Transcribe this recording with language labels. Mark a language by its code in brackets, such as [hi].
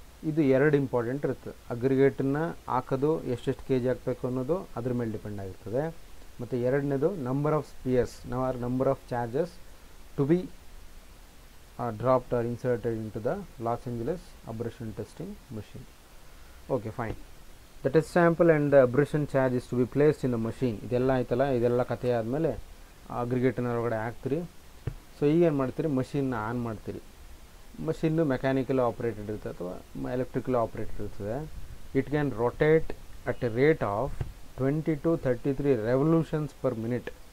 [kn] ಇದು 2 ಇಂಪಾರ್ಟೆಂಟ್ ಇರುತ್ತೆ. ಅಗ್ರಿಗೇಟನ್ನು ಹಾಕೋದು ಎಷ್ಟೆಷ್ಟು kg ಹಾಕಬೇಕು ಅನ್ನೋದು ಅದ್ರ ಮೇಲೆ ಡಿಪೆಂಡ್ ಆಗಿರ್ತದೆ. ಮತ್ತು ಎರಡನೇದು [en] Number of spheres number of charges to be dropped or inserted into the Los Angeles abrasion testing machine. Okay, fine. The test sample and the abrasion charge is to be placed in the machine. [kn] ಇದೆಲ್ಲ ಆಯ್ತಲ್ಲ, ಇದೆಲ್ಲ ಕಥೆ ಆದಮೇಲೆ ಅಗ್ರಿಗೇಟರ್ನ ಒಳಗಡೆ ಹಾಕ್ತೀರಿ. So ಈಗ ಏನು ಮಾಡ್ತೀರಿ, ಮಷಿನ್ನ ಆನ್ ಮಾಡ್ತೀರಿ. ಮಷಿನ್ನು ಮೆಕ್ಯಾನಿಕಲ್ ಆಪ್ರೇಟೆಡ್ ಇರ್ತದೆ ಅಥವಾ ಎಲೆಕ್ಟ್ರಿಕಲ್ ಆಪ್ರೇಟೆಡ್ ಇರ್ತದೆ. [en] It can rotate at a rate of 20 to 33 revolutions per minute.